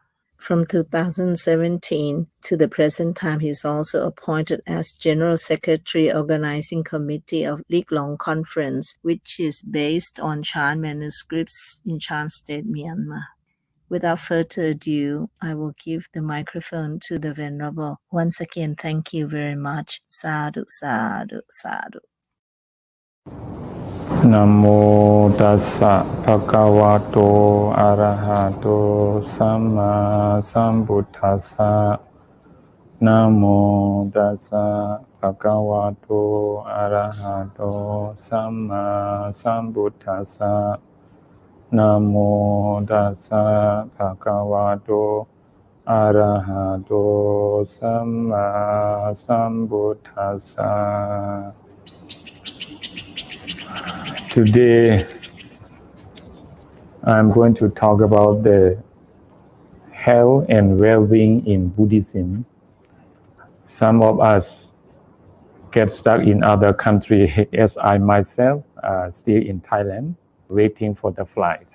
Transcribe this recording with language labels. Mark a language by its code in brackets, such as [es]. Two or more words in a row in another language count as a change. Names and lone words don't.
[en] From 2017 to the present time, he is also appointed as General Secretary Organizing Committee of Lik Long Conference, which is based on Shan manuscripts in Shan State, Myanmar. Without further ado, I will give the microphone to the Venerable. Once again, thank you very much. [pi] Sadhu, sadhu, sadhu. Namo tassa bhagavato arahato samma sambuddhassa. Namo tassa bhagavato arahato samma sambuddhassa. Namo tassa bhagavato arahato samma sambuddhassa. [en] Today, I'm going to talk about the health and well-being in Buddhism. Some of us get stuck in other countries, as I myself still in Thailand, waiting for the flight.